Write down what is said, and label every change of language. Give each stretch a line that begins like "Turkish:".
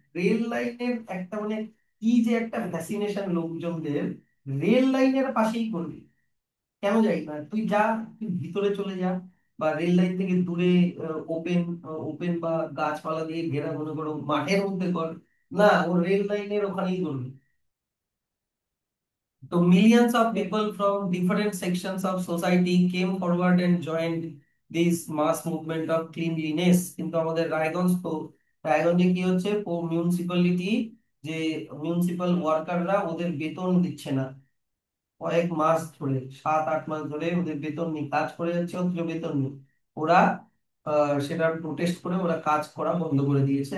Bangla: Rail লাইনের একটা মানে কি যে একটা ফ্যাসিনেশন লোকজনদের, রেল লাইনের পাশেই করবে। কেন যাই না, তুই যা, তুই ভিতরে চলে যা, বা রেল লাইন থেকে দূরে ওপেন ওপেন বা গাছপালা দিয়ে ঘেরা মনে করো মাঠের মধ্যে কর। না, ও রেল লাইনের ওখানেই করবে।
English: So millions of people from different sections of society came forward and joined this mass movement of cleanliness.
Bangla: কিন্তু আমাদের রায়গঞ্জে কি হচ্ছে, মিউনিসিপ্যালিটি, যে মিউনিসিপাল ওয়ার্কাররা, ওদের বেতন দিচ্ছে না কয়েক মাস ধরে, 7-8 মাস ধরে ওদের বেতন নেই, কাজ করে যাচ্ছে অথচ বেতন নেই। ওরা সেটা প্রোটেস্ট করে ওরা কাজ করা বন্ধ করে দিয়েছে।